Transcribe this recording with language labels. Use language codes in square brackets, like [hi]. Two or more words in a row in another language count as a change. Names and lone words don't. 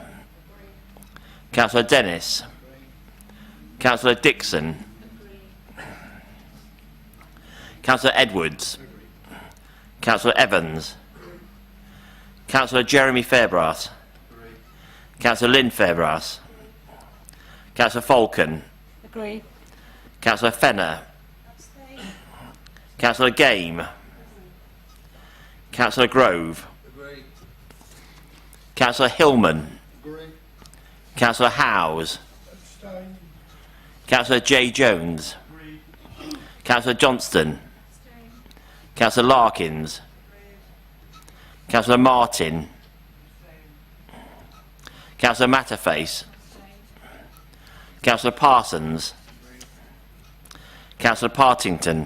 [en] Councillor Dennis. Councillor Dixon. Councillor Edwards. Councillor Evans. Councillor Jeremy Fairbrass. Councillor Lynn Fairbrass. Councillor Falcon. Agree. Councillor Fenner. Councillor Game. Councillor Grove. Agree. Councillor Hillman. Agree. Councillor Howes. Abstain. Councillor J. Jones. Agree. Councillor Johnston. Councillor Larkins. Councillor Martin. Councillor Matterface. Councillor Parsons. Councillor Partington.